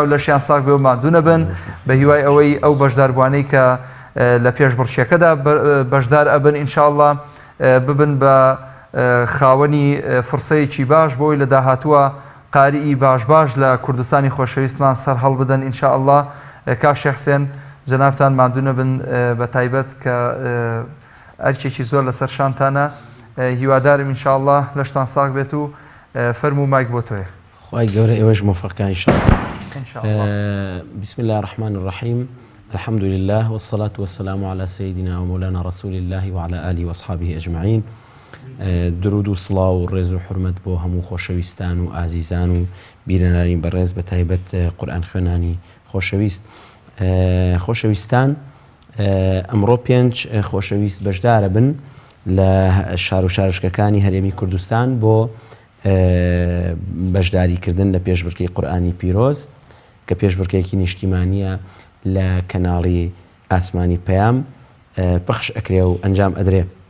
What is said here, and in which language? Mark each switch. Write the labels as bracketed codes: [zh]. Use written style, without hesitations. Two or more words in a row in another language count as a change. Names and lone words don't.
[ckb] لەشیان ساغ بێ و مادوونە بن بە هیوای ئەوەی ئەو بەشداربوانەی کە لە پێش بڕچیەکەدا بەشدار ئەبن ئینشاءڵڵا ببن بە خاوەنی فرسەیەکی باش بۆی لە داهاتووە قاریئی باش لە کوردستانی خۆشەویستمان سەر هەڵ بدەن ئینشاءڵڵا کاک شێخسێن جەنابتان مادوونە بن بە تایبەت کە ئەرکێکی زۆر لەسەر شانتانە هیوادارم ئینشاءڵڵا لەشتان ساغ بێت و فەرموو مایک بۆ تۆیە خی گەورە ئێوەش مۆفەقان [ar] بسم الله الرحمن الرحيم الحمد لله والصلاة والسلام على سيدنا ومولانا رسول الله وعلى آله وأصحابه أجمعين [ckb] درود و سڵاو و ڕێز و حرمەت بۆ هەموو خۆشەویستان و ئازیزان و بیرەنارین بەڕێز بە تایبەت قورئان خوێنانی خۆشەویست خۆشەویستان ئەمڕۆ 5 خۆشەویست بەشدارە بن لە شار و شارشکەکانی هەرێمی کوردستان بۆ بەشداریکردن لە پێشبڕکەی قورئانی پیرۆز کە پێشبڕکەیەکی نیشتیمانیە لە کەناڵی ئاسمانی پەیام پەخش ئەکرێ و ئەنجام ئەدرێ